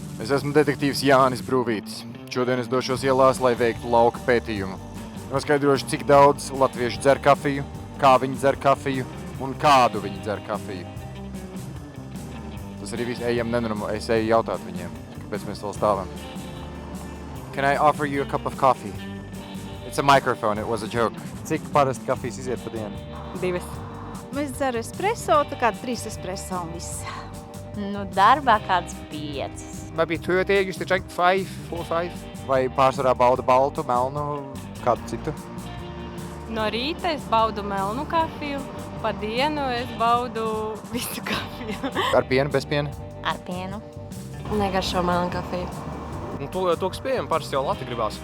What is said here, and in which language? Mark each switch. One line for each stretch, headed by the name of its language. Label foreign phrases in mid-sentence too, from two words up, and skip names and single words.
Latvian: Es esmu detektīvs Jānis Brūvītis. Šodien es došos ielās, lai veiktu lauka pētījumu. Noskaidrošu, cik daudz latviešu dzer kafiju, kā viņi dzer kafiju un kādu viņi dzer kafiju. Tas arī viss. Ejam nenormāli. Es eju jautāt viņiem, kāpēc mēs vēl stāvam.
English: Can I offer you a cup of coffee? It's a microphone, it was a joke.
Latvian: Cik parasti kafijas iziet pa dienu? 2. Es dzeru espresso, tā kā 3 espresso un viss. Nu, darbā kāds 5.
English: Maybe 2 a day. I used to drink 5, 4, 5.
Latvian: Vai pārsvarā bauda baltu, melnu, kādu citu? No rīta es baudu melnu kafiju, pa dienu es baudu visu kafiju. Ar pienu, bez piena? Ar pienu. Negaršo melnu kafiju. Un to, kas pieejam, parasti jau lati gribās.